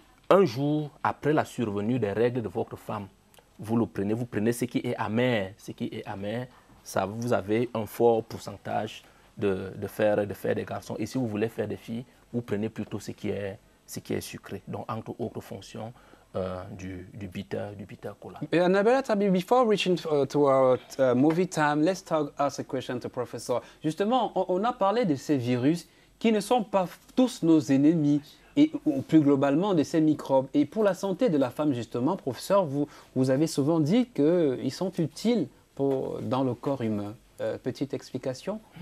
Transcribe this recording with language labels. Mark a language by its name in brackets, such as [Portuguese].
[French] Un jour après la survenue des règles de votre femme, vous prenez ce qui est amer. Ça, vous avez un fort pourcentage de faire des garçons. Et si vous voulez faire des filles, vous prenez plutôt ce qui est sucré. Donc, entre autres fonctions, du bitter cola. [English] Annabella Tabi, before reaching to our movie time, let's ask a question to Professor. [French] Justement, on a parlé de ces virus qui ne sont pas tous nos ennemis. Et plus globalement de ces microbes. Et pour la santé de la femme, justement, professeur, vous avez souvent dit qu'ils sont utiles dans le corps humain. Petite explication?